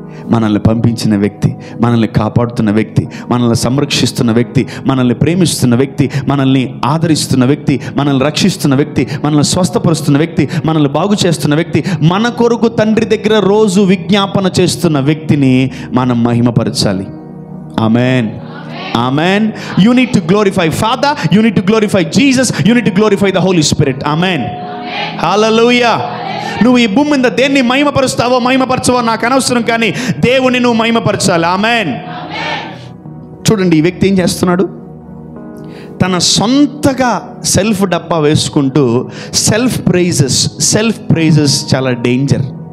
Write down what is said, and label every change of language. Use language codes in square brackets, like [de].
[te] మనల్ని పంపించిన వ్యక్తి, మనల్ని కాపాడుతున్న వ్యక్తి, మనల్ని సంరక్షిస్తున్న వ్యక్తి, మనల్ని ప్రేమిస్తున్న వ్యక్తి, మనల్ని ఆదరిస్తున్న వ్యక్తి, మనల్ని రక్షిస్తున్న వ్యక్తి, మనల్ని స్వస్థపరుస్తున్న వ్యక్తి, మనల్ని బాగు చేస్తున్న వ్యక్తి, మన కొరకు తండ్రి దగ్గర రోజు విజ్ఞాపన చేస్తున్న వ్యక్తిని మనం మహిమపరచాలి. Amen, amen. [en] You need to glorify Father, you need to glorify Jesus, you need to glorify the Holy Spirit. [te] Amen, హల్లెలూయా. నువ్వు ఈ భూమి మీద దేన్ని మహిమపరుస్తావో మహిమపరచవో నాకు అనవసరం, కానీ దేవుని నువ్వు మహిమపరచాలి. ఆమెన్. చూడండి, ఈ వ్యక్తి ఏం చేస్తున్నాడు? తన సొంతగా సెల్ఫ్ డప్పా వేసుకుంటూ సెల్ఫ్ ప్రైజెస్ చాలా డేంజర్.